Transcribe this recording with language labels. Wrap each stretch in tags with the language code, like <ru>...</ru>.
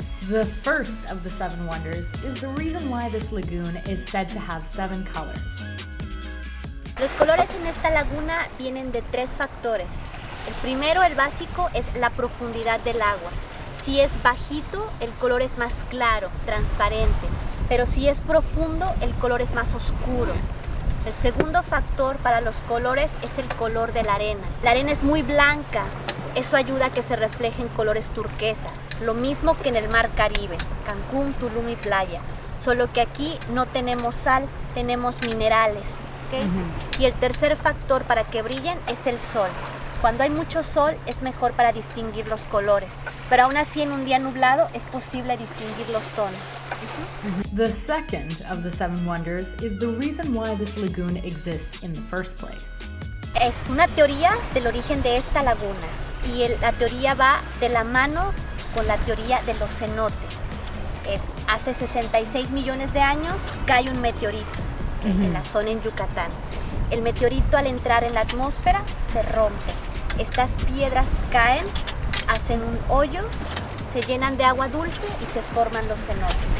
<en>The first of the 7 wonders is the reason why this lagoon is said to have 7 colors.</en> <es>Los colores en esta laguna vienen de 3 factores. El primero, el básico, es la profundidad del agua. Si es bajito, el color es más claro, transparente, pero si es profundo, el color es más oscuro. El segundo factor para los colores es el color de la arena. La arena es muy blanca, eso ayuda a que se reflejen colores turquesas, lo mismo que en el mar Caribe, Cancún, Tulum y playa, solo que aquí no tenemos sal, tenemos minerales. ¿Okay? Y el tercer factor para que brillen es el sol. Cuando hay mucho sol es mejor para distinguir los colores, pero aún así en un día nublado es posible distinguir los tonos.</es> <en>The second of the 7 wonders is the reason why this lagoon exists in the first place.</en> <es>Es una teoría del origen de esta laguna y la teoría va de la mano con la teoría de los cenotes. Hace 66 millones de años cae un meteorito en la zona en Yucatán. El meteorito al entrar en la atmósfera se rompe. Estas piedras caen, hacen un hoyo, se llenan de agua dulce y se forman los cenotes.</es>